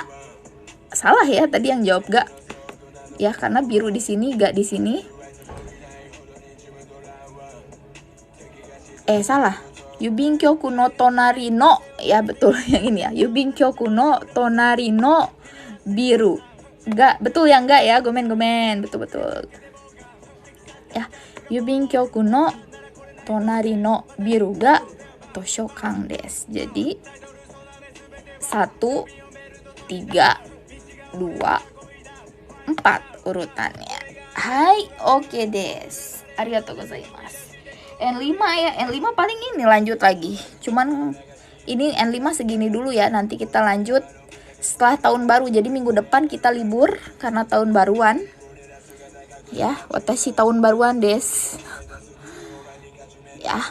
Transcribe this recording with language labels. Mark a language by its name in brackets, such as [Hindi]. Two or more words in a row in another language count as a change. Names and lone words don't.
[Indonesian] Salah ya tadi yang jawab ga. Ya, karena biru di sini, ga di sini. Salah. [Japanese] Yubin kyoku no tonari no. [Indonesian] Ya, betul yang ini ya. [Japanese] Yubin kyoku no tonari no biru. [Indonesian] Ga, betul yang ga ya. Gomen. Betul. Ya, [Japanese] yubin kyoku no tonari no biru ga toshokan desu. [Indonesian] Jadi 1 3 2 4 urutannya. [Japanese] Hai, oke des. Arigatou gozaimasu. [Indonesian] N5 ya, N5 paling ini lanjut lagi. Cuman ini N5 segini dulu ya. Nanti kita lanjut setelah tahun baru. Jadi minggu depan kita libur karena tahun baruan. Ya, watashi tahun baruan des. Ya.